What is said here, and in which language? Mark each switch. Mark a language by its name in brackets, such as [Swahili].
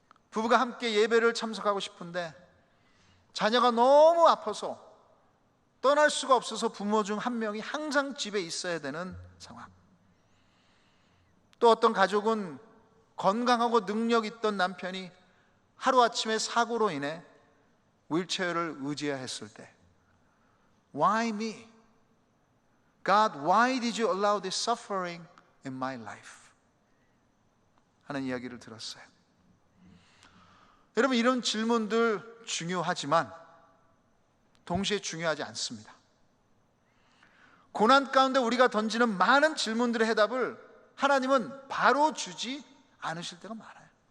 [Korean] 부부가 함께 예배를 참석하고 싶은데 자녀가 너무 아파서 떠날 수가 없어서 부모 중 한 명이 항상 집에 있어야 되는 상황. 또 어떤 가족은 건강하고 능력 있던 남편이 하루아침에 사고로 인해 휠체어를 의지해야 했을 때 [English] Why me? God, why did you allow this suffering in my life? [Korean] 하는 이야기를 들었어요. 여러분, 이런 질문들 중요하지만 동시에 중요하지 않습니다. 고난 가운데 우리가 던지는 많은 질문들의 해답을 하나님은 바로 주지 않으실 때가 많아요.